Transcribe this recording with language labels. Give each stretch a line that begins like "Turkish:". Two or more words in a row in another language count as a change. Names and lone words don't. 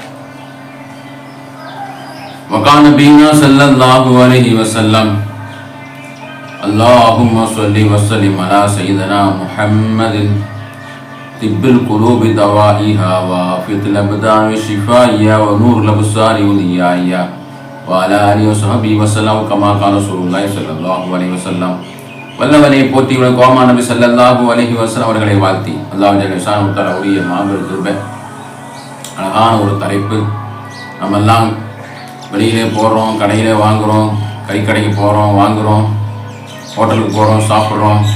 Arabic: وقال نبينا صلى الله عليه وسلم اللهم صل وسلم على سيدنا محمد طب القلوب دوائها وعافية الأبدان وشفائها ونور الأبصار وضيائها وعلى آله وصحبه وسلم كما قال رسول الله صلى الله عليه وسلم.
Tamil: வல்லவனை போற்றி கோமா நபி
Arabic: صلى الله عليه وسلم
Tamil: அவர்களை வாழ்த்தி
Arabic: الله جل شأنه
Tamil: தஆலாவுடைய மாபெரும் கிருபை. அழகான ஒரு தலைப்பு. நம்ம எல்லாம் வெளியிலே போகிறோம், கடையிலே வாங்குகிறோம், கறிக்கடைக்கு போகிறோம், வாங்குகிறோம், ஹோட்டலுக்கு போகிறோம், சாப்பிட்றோம்.